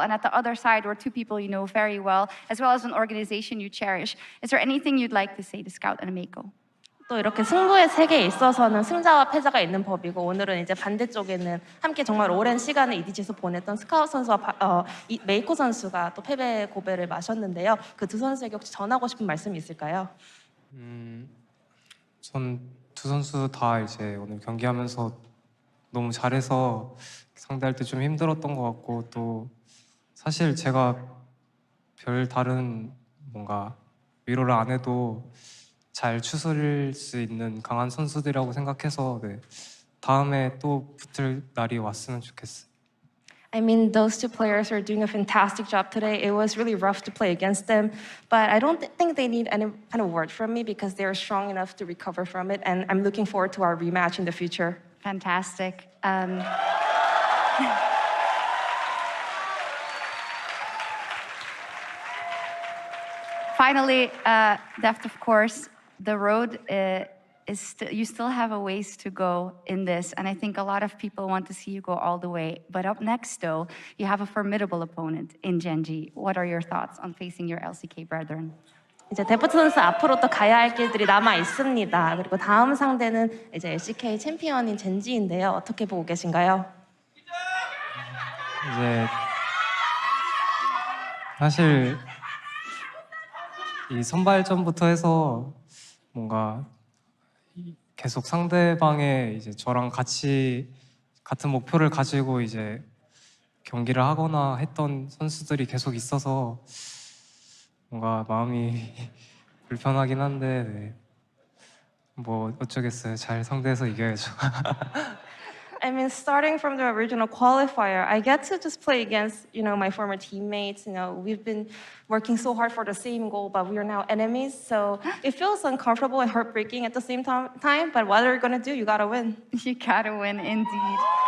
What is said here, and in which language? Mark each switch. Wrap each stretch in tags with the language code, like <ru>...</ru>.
<en>And at the other side were 2 people you know very well, as well as an organization you cherish. Is there anything you'd like to say to Scout and Meiko?</en> <ko>또 이렇게 승부의 세계에 있어서는 승자와 패자가 있는 법이고 오늘은 이제 반대쪽에는 함께 정말 오랜 시간을 EDG에서 보냈던 스카웃 선수와 메이코 선수가 또 패배 고배를 마셨는데요. 그 2 선수에게 혹시 전하고 싶은 말씀이 있을까요? 전 2 선수 다 이제 오늘 경기하면서 너무 잘해서 상대할 때 좀 힘들었던 것 같고 또 사실 제가 별 다른 뭔가 위로를 안 해도 잘 추스릴 수 있는 강한 선수들이라고 생각해서 네, 다음에 또 붙을 날이 왔으면 좋겠어요.</ko> <en>I mean, those 2 players are doing a fantastic job today. It was really rough to play against them, but I don't think they need any kind of word from me because they are strong enough to recover from it, and I'm looking forward to our rematch in the future. Fantastic. Finally, Deft, of course, the road you still have a ways to go in this, and I think a lot of people want to see you go all the way. But up next, though, you have a formidable opponent in Genji. What are your thoughts on facing your LCK brethren?</en> <ko>이제 데프트 선수 앞으로 또 가야 할 길들이 남아 있습니다. 그리고 다음 상대는 이제 LCK 챔피언인 젠지인데요. 어떻게 보고 계신가요? 이제 사실 이 선발전부터 해서 뭔가 계속 상대방의 이제 저랑 같이 같은 목표를 가지고 이제 경기를 하거나 했던 선수들이 계속 있어서 뭔가 마음이 불편하긴 한데 네. 뭐 어쩌겠어요. 잘 상대해서 이겨야죠.</ko> <en>I I mean, starting from the original qualifier, I get to just play against, my former teammates. We've been working so hard for the same goal, but we are now enemies. So it feels uncomfortable and heartbreaking at the same time. But what are you gonna do? You gotta win. You gotta win, indeed.</en>